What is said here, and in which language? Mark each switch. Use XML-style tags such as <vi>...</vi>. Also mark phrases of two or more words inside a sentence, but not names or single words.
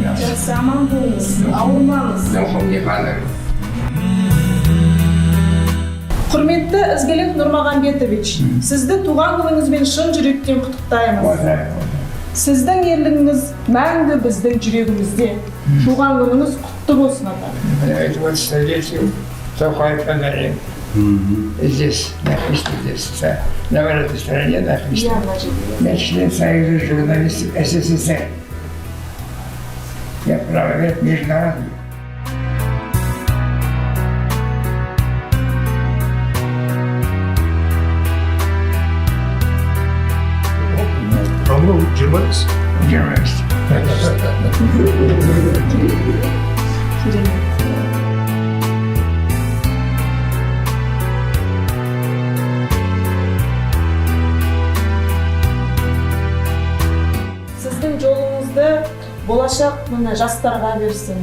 <kk>Жақсы, аман болыңыз, ауырмаңыз. Құрметті Ізгілік Нұрмағамбетович, сізді туған күніңізбен шын жүректен құттықтаймыз. Сіздің ерлігіңіз мәңгі біздің жүрегімізде. Туған күніңіз құтты болсын, ата.</kk> <ru>Вот столетию Токаев подарил. Здесь, на Христе, здесь, на этой стороне, на Христе. Я член Союза журналистов СССР. Я правовед международный. Журналист? Журналист.</ru> <kk>Сіздің жолыңызды болашақ мына жастарға берсін.</kk>